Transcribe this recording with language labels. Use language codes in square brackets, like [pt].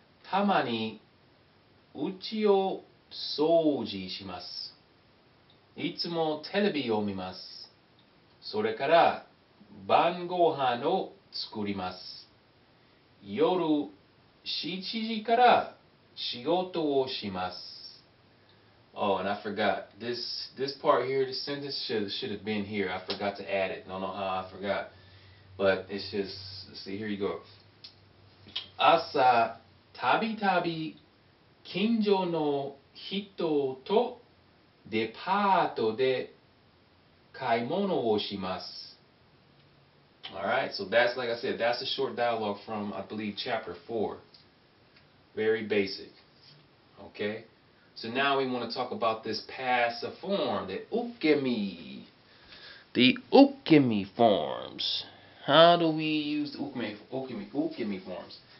[ja] たまに家を掃除します。いつもテレビを見ます。それから晩ご飯を作ります。夜7時から仕事をします。 [en] Oh, and I forgot this part here. This sentence should have been here. I forgot to add it. Don't know how I forgot, but it's just, let's see. Here you go. [ja] 朝たびたび近所の人とデパートで買い物をします。 [en] Alright, so that's, like I said, that's a short dialogue from, I believe, chapter 4. Very basic. Okay? So now we want to talk about this passive form, the ukemi. The ukemi forms. How do we use the ukemi forms?